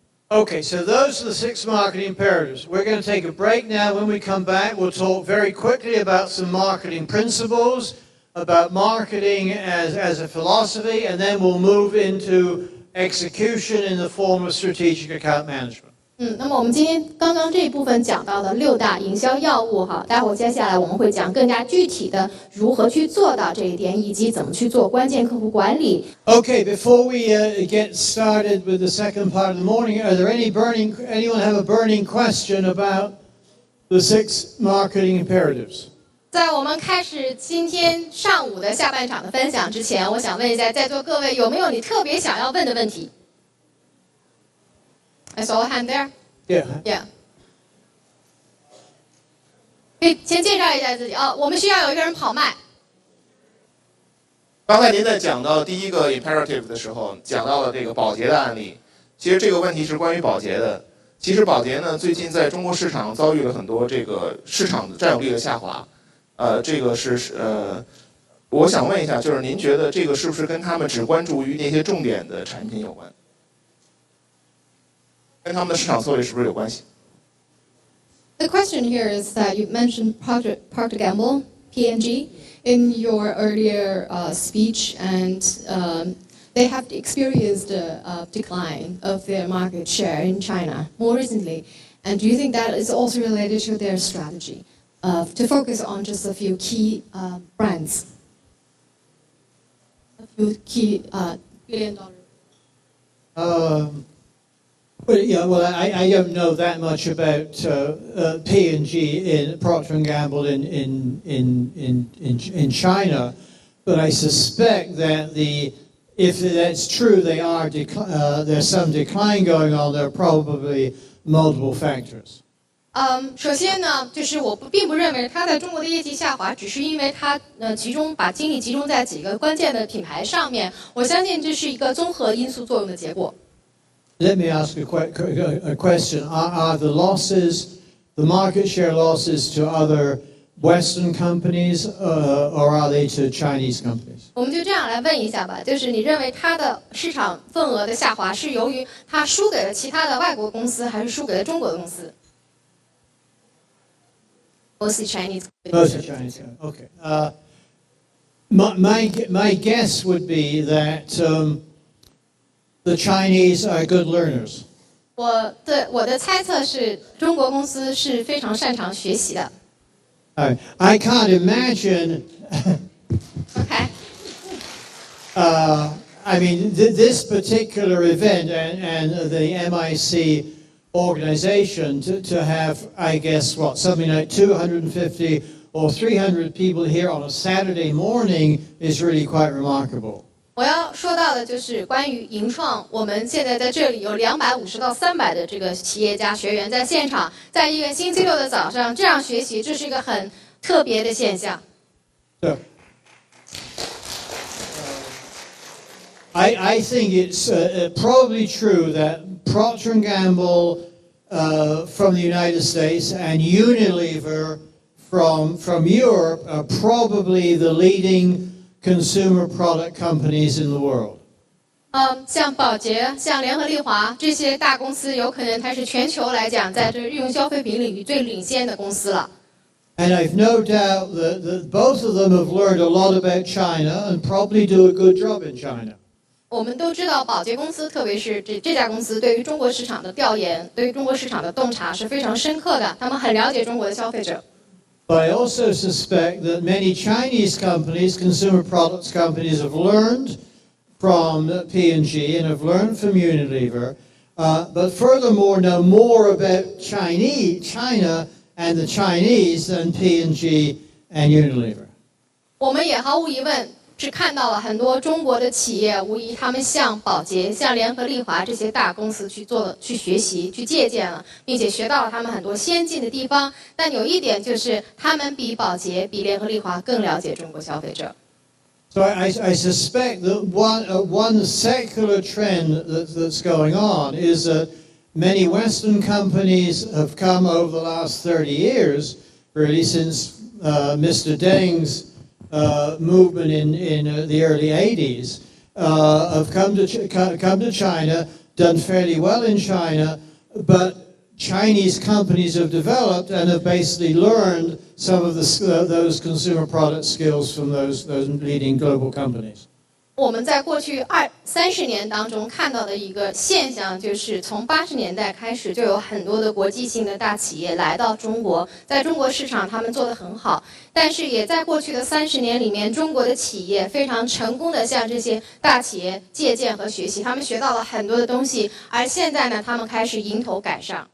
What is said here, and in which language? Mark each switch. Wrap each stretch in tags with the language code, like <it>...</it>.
<en>Okay, so those are the 6 marketing imperatives. We're going to take a break now. When we come back, we'll talk very quickly about some marketing principles, about marketing as a philosophy, and then we'll move into execution in the form of strategic account management.</en> <zh>那么我们今天刚刚这一部分讲到的6大营销要务哈，待会儿接下来我们会讲更加具体的如何去做到这一点，以及怎么去做关键客户管理。</zh> <en>Okay, before we get started with the second part of the morning, are there anyone have a burning question about the 6 marketing imperatives?</en> <zh>在我们开始今天上午的下半场的分享之前，我想问一下在座各位有没有你特别想要问的问题？</zh> <en>I saw a hand there. Yeah.</en> <zh>可以先介绍一下自己哦。我们需要有一个人跑麦。刚才您在讲到第一个 imperative 的时候，讲到了这个宝洁的案例。其实这个问题是关于宝洁的。其实宝洁呢，最近在中国市场遭遇了很多这个市场的占有率的下滑。这个是我想问一下，就是您觉得这个是不是跟他们只关注于那些重点的产品有关？跟他们的市场策略是不是有关系？</zh> <en>The question here is that you mentioned Procter Gamble, P&G, in your earlier speech, and they have experienced a decline of their market share in China more recently. And do you think that is also related to their strategy to focus on just a few key brands, a few key $1 billion? Well, I don't know that much about P&G in Procter & Gamble in China, but I suspect that if that's true, there's some decline going on. There are probably multiple factors.</en> <zh>首先呢，就是我并不认为它在中国的业绩下滑，只是因为它把精力集中在几个关键的品牌上面。我相信这是一个综合因素作用的结果。</zh> <en>Let me ask a question. Are the losses, the market share losses to other Western companies, or are they to Chinese companies?</en> <zh>我们就这样来问一下吧，就是你认为它的市场份额的下滑是由于它输给了其他的外国公司，还是输给了中国的公司 ？</zh> <en>Mostly Chinese. Mostly Chinese. Okay. My guess would be that the Chinese are good learners.</en> <zh>我的猜测是中国公司是非常擅长学习的。</zh> <en>I can't imagine. Okay. I mean, this particular event and the MIC organization to have, I guess, something like 250 or 300 people here on a Saturday morning is really quite remarkable.</en> <zh>我要说到的就是关于营创，我们现在在这里有250到300的这个企业家学员在现场，在一个星期六的早上这样学习，这是一个很特别的现象。</zh> <en>I think it's probably true that Procter & Gamble from the United States and Unilever from Europe are probably the leading consumer product companies in the world.</en> <zh>像宝洁、像联合利华这些大公司，有可能它是全球来讲，在这日用消费品领域最领先的公司了。</zh> <en>And I've no doubt that both of them have learned a lot about China and probably do a good job in China.</en> <zh>我们都知道，宝洁公司，特别是这家公司，对于中国市场的调研，对于中国市场的洞察是非常深刻的，他们很了解中国的消费者。</zh> <en>But I also suspect that many Chinese companies, consumer products companies, have learned from P&G and have learned from Unilever, but furthermore know more about China and the Chinese than P&G and Unilever.</en> <zh>我们也毫无疑问是看到了很多中国的企业，无疑他们向宝洁、向联合利华这些大公司去学习、去借鉴了，并且学到了他们很多先进的地方。但有一点就是，他们比宝洁、比联合利华更了解中国消费者。</zh> <en>So I suspect that one secular trend that's going on is that many Western companies have come over the last 30 years, really since Mr. Deng's movement in the early 80s, have come to China, done fairly well in China, but Chinese companies have developed and have basically learned some of those consumer product skills from those leading global companies.</en> <zh>我们在过去30年当中看到的一个现象，就是从80年代开始，就有很多的国际性的大企业来到中国，在中国市场他们做得很好，但是也在过去的30年里面，中国的企业非常成功的向这些大企业借鉴和学习，他们学到了很多的东西，而现在呢，他们开始迎头赶上。</zh>